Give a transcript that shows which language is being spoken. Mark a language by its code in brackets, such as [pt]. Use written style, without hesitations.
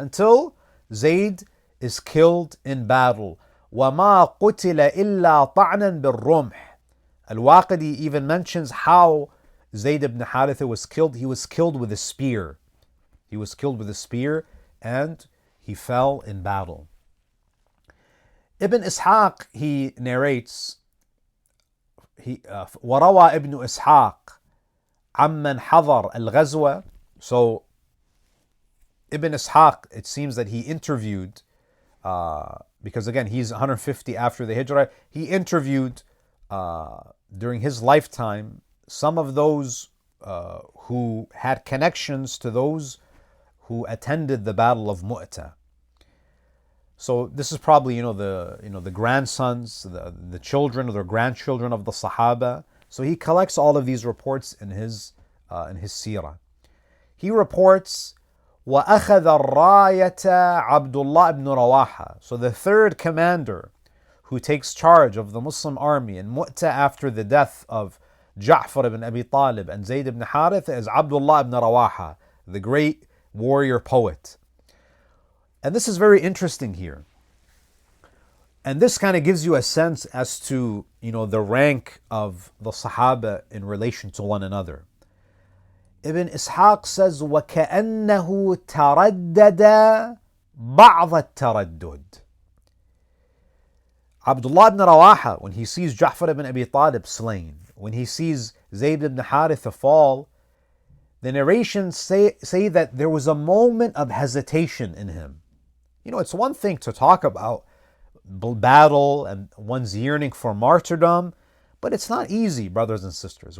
[en] Until Zayd is killed in battle. [ar] وَمَا قُتِلَ إِلَّا طَعْنًا بِالرُّمْحِ. [en] Al-Waqidi even mentions how Zayd ibn Haritha was killed. He was killed with a spear. He was killed with a spear and he fell in battle. Ibn Ishaq, he narrates, [ar] وَرَوَى ابن إسحاق عَمَّنْ حَضَرَ الْغَزْوَةِ. [en] So Ibn Ishaq, it seems that he interviewed, because again, he's 150 after the Hijrah, he interviewed during his lifetime some of those who had connections to those who attended the Battle of Mutah. So this is probably the grandsons, the children or the grandchildren of the Sahaba. So he collects all of these reports in his seerah. He reports, [ar] وَأَخَذَ الرَّايَةَ Abdullah ibn Rawaha. [en] So the third commander who takes charge of the Muslim army in Mut'ah after the death of Jaffer ibn Abi Talib and Zayd ibn Haritha is Abdullah ibn Rawaha, the great warrior poet. And this is very interesting here. And this kind of gives you a sense as to, the rank of the Sahaba in relation to one another. Ibn Ishaq says, [ar] وَكَأَنَّهُ تَرَدَّدَ بَعْضَ التَّرَدُّدِ. [en] Abdullah ibn Rawaha, when he sees Jaffer ibn Abi Talib slain, when he sees Zayd ibn Haritha fall, the narrations say that there was a moment of hesitation in him. It's one thing to talk about battle and one's yearning for martyrdom, but it's not easy, brothers and sisters.